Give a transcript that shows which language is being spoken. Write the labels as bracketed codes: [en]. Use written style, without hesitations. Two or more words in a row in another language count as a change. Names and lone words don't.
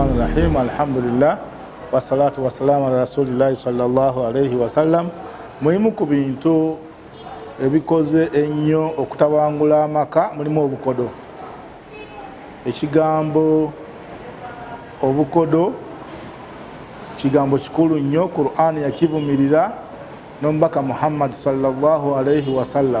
[ar] بسم الله الرحمن الرحيم. الحمد لله والصلاة والسلام على رسول الله صلى الله عليه وسلم. [lg] Muhimu ku bintu ebikoze ennyo okutabangula amaka mulimu obukodo. Ekigambo obukodo kigambo kikulu nnyo. Qur'an yakivumirira n'omubaka Muhammad [ar] صلى الله عليه وسلم.